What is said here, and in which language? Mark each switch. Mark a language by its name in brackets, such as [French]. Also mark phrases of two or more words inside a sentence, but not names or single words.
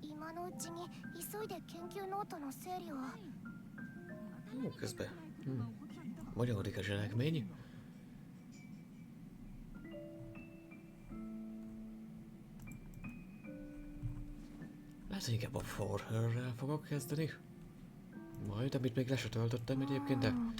[Japanese] 今のうちに急いで研究ノートの整理を。 [Hungarian] Ó, közben. Magyarodik a zselekmény. Lehet, hogy inkább a For Her-rel fogok kezdeni. Majd, amit még le se töltöttem egyébként, de...